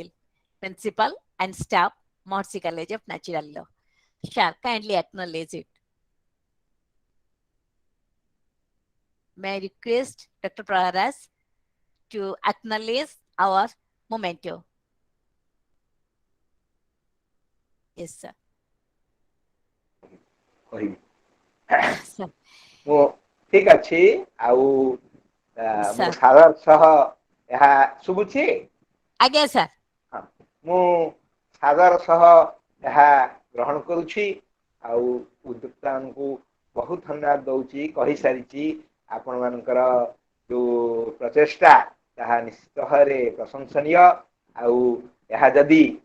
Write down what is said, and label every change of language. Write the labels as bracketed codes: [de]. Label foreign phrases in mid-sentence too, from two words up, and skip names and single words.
[en] Principal and staff, Maharshi College of Natural Law. Shall kindly acknowledge it. May I request Dr. Praharas to acknowledge our memento. Yes, sir. [or] କହିବି [en] Sir. [or] ମୁଁ ଠିକ ଅଛି ଆଉ ମୁଁ [en] Sir. [or] ସାଦର ସହ ଏହା ଶୁଭୁଛି ଆଜ୍ଞା ସାର୍ ମୁଁ ସାଦର ସହ ଏହା ଗ୍ରହଣ କରୁଛି ଆଉ ଉଦ୍ୟୋକ୍ତାଙ୍କୁ ବହୁତ ଧନ୍ୟବାଦ ଦଉଛି କହିସାରିଛି ଆପଣ ମାନଙ୍କର ଯୋଉ ପ୍ରଚେଷ୍ଟା ତାହା ନିଶ୍ଚିତ ଭାବରେ ପ୍ରଶଂସନୀୟ ଆଉ ଏହା ଯଦି